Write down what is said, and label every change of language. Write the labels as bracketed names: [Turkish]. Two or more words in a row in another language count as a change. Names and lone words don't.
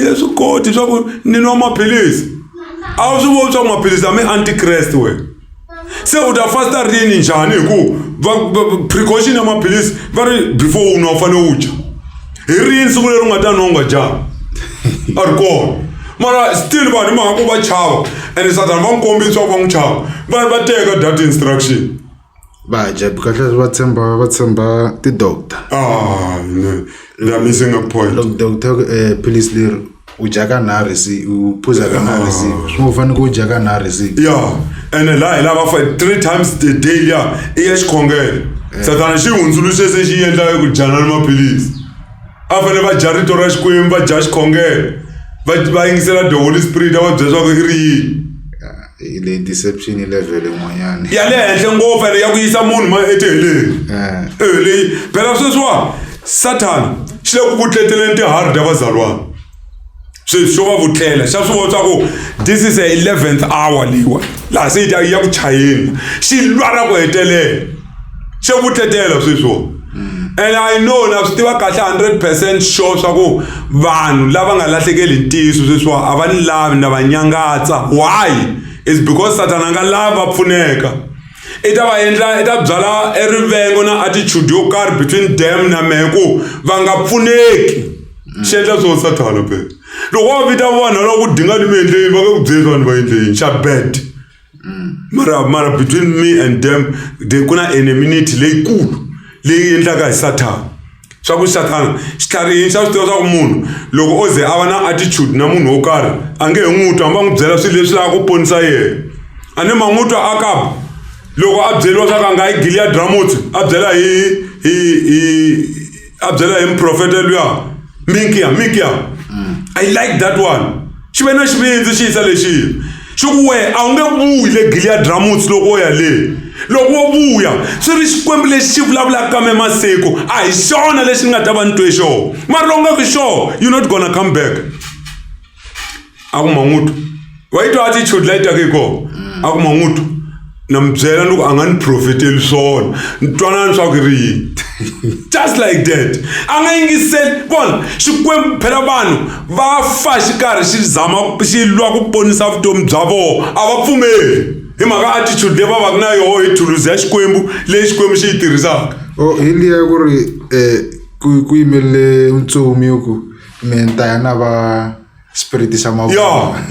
[Tsonga] nge swi koti swa ku ni nwa maphilisi a wu swi voni swa ku maphilisi a mi antikrest we se u ta fasta rini njhani hi ku precaution ya maphilisi va ri before u nwa u fanele u dya hi rini siku leri u nga ta nwa u nga dyanga a ri kona mara still vanhu mhaka ku va chava and Satana va n'wi kombisa swa ku va n'wi chava va teka [English] that instruction [Tsonga] va dya kahle va tshemba ti-doctor [English] they are missing a point [Tsonga] loko doctor philisi leri u dya ka nharhi u phuza ka nharhi swi ngo fanele ku u dya ka nharhi ene laha hi lava [English] 3 times a day [Tsonga] liya i ya xikhongelo Satana xi hundzuluxe se xi endla ku dyana ni maphilisi a fanele va dya rito ra Xikwembu va dya xikhongelo va yingisela [English] the Holy Spirit [Tsonga] a va byela swa ku i ri yini le deception level yin'wanyana ya le henhla ngopfu ene ya ku yisa munhu etiheleni leyi phela sweswiwa Satana xi le ku vutleteleni tiharhi ta vazalwana swo va vutlela xa swi vona swa ku [English] this is [Tsonga] a 11th hour leyiwa laha se yi ya ku chayeni xi lwala ku hetelela xi vutletela sweswo [English] and I know [Tsonga] na swi tiva kahle 100% sure swa ku vanhu lava nga lahlekeli hi ntiyiso sweswiwa a va ni lavi na va nyangatsa [English] why is because [Tsonga] Satana nga lava pfuneka i ta va endla i ta byala erivengo na attitude yo karhi [English] between them [Tsonga] na mehe ku va nga pfuneki xi endla swo Satana pe loko va vita vanhu loko ku dinga ni mi endleni va nge ku byeli vanhu va endleni xa bet mara [English] between me and them [Tsonga] ku na enmity leyikulu leyi endlaka hi Satana swa ku Satana xitlharihini xa swi tiva swa ku munhu loko o ze a va na attitude na munhu wo karhi a nge he n'wi twa hamba n'wi byela swilo leswi lava ku ponisa yena a ni ma n'wi twa a kapa loko a byeliwa swa ka nga hi Gilead Ramoth a byela hi mprofeta luya Micaiah. [English] I like that one. [Tsonga] Xi ve na xivindzi xi yisa lexi xi ku we a wu nge vuyi le Gilead Ramoth loko wo ya le loko wo vuya swi ri xikwembu lexi xi vulavulaka ka me masiku a hi xona lexi ni nga ta va ni twe xona mara loko nga ku sure [English] you're not gonna come back. [Tsonga] A ku Mangutu wa yi twa attitude la yi taka hi kona. A ku Mangutu na mi byela loko a nga ni profeteli swona ni twanani swa ku ri yini [English] just like that [Tsonga] a nga yingiseli vona xikwembu phela vanhu va fa xi karhi xi zama xi lwa ku ponisa vutomi bya vona a va pfumeli hi mhaka attitude leyi va vaka na yoho hi thuluzi ya xikwembu leyi xikwembu xi yi tirhisaka. Hi liya ku ri ku yimelele mutsomi ku menta ya na va spirit xa mavoko